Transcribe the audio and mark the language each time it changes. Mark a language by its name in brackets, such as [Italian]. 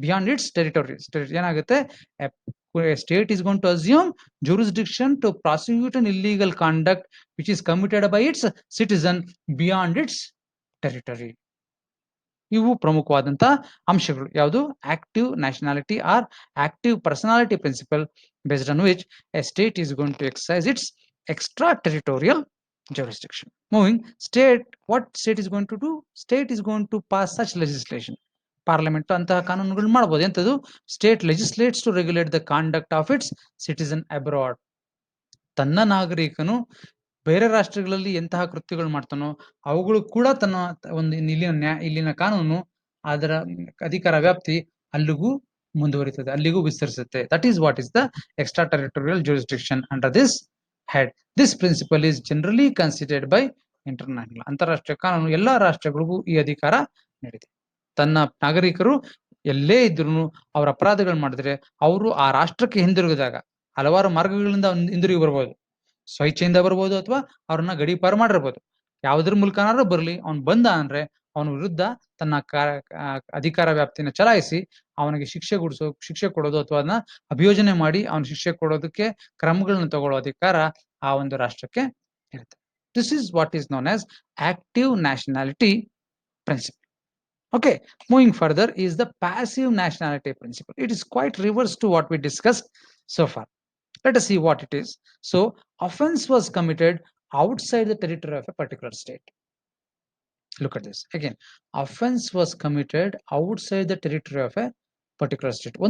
[English] Beyond its territory ಏನಾಗುತ್ತೆ, state is going to assume jurisdiction to prosecute an illegal conduct which is committed by its citizen beyond its territory. [Kannada] ಇವು ಪ್ರಮುಖವಾದಂತ ಅಂಶಗಳು. ಯಾವುದು? [English] Active nationality or active personality principle based on which a state is going to exercise its extra territorial jurisdiction. Moving, what state is going to do? State is going to pass such legislation. [Kannada] Parliament ಅಂತಹ ಕಾನೂನುಗಳು ಮಾಡಬಹುದು. ಎಂತದು? [English] State legislates to regulate the conduct of its citizen abroad. [Kannada] ತನ್ನ ನಾಗರಿಕನು ಬೇರೆ ರಾಷ್ಟ್ರಗಳಲ್ಲಿ ಎಂತಹ ಕೃತ್ಯಗಳು ಮಾಡ್ತಾನೋ ಅವುಗಳು ಕೂಡ ತನ್ನ ಒಂದು ಇಲ್ಲಿನ ಕಾನೂನು ಅದರ ಅಧಿಕಾರ ವ್ಯಾಪ್ತಿ ಅಲ್ಲಿಗೂ ಮುಂದುವರಿತದೆ, ಅಲ್ಲಿಗೂ ವಿಸ್ತರಿಸುತ್ತೆ. [English] That is what is the extra territorial jurisdiction under this head. This principle is generally considered by international. [Kannada] ಅಂತಾರಾಷ್ಟ್ರೀಯ ಕಾನೂನು ಎಲ್ಲಾ ರಾಷ್ಟ್ರಗಳಿಗೂ ಈ ಅಧಿಕಾರ ನೀಡಿದೆ. ತನ್ನ ನಾಗರಿಕರು ಎಲ್ಲೇ ಇದ್ರು ಅವ್ರ ಅಪರಾಧಗಳು ಮಾಡಿದ್ರೆ ಅವರು ಆ ರಾಷ್ಟ್ರಕ್ಕೆ ಹಿಂದಿರುಗಿದಾಗ ಹಲವಾರು ಮಾರ್ಗಗಳಿಂದ ಹಿಂದಿರುಗಿ ಬರ್ಬೋದು. ಸ್ವಇಚ್ಛೆಯಿಂದ ಬರ್ಬೋದು ಅಥವಾ ಅವ್ರನ್ನ ಗಡೀಪಾರು ಮಾಡಿರ್ಬೋದು. ಯಾವುದ್ರ ಮೂಲಕನಾದ್ರೂ ಬರ್ಲಿ, ಅವ್ನು ಬಂದ ಅಂದ್ರೆ ಅವನ ವಿರುದ್ಧ ತನ್ನ ಅಧಿಕಾರ ವ್ಯಾಪ್ತಿನ ಚಲಾಯಿಸಿ ಅವನಿಗೆ ಶಿಕ್ಷೆ ಕೊಡೋದು ಅಥವಾ ಅದನ್ನ ಅಭಿಯೋಜನೆ ಮಾಡಿ ಅವನ ಶಿಕ್ಷೆ ಕೊಡೋದಕ್ಕೆ ಕ್ರಮಗಳನ್ನ ತಗೊಳ್ಳೋ ಅಧಿಕಾರ ಆ ಒಂದು ರಾಷ್ಟ್ರಕ್ಕೆ ಇರುತ್ತೆ. [English] This is what is known as active nationality principle. Okay, moving further is the passive nationality principle. It is quite reverse to what we discussed so far. Let us see what it is. So, offense was committed outside the territory of a particular state. Look at this. Again, offense was committed outside the territory of a particular state.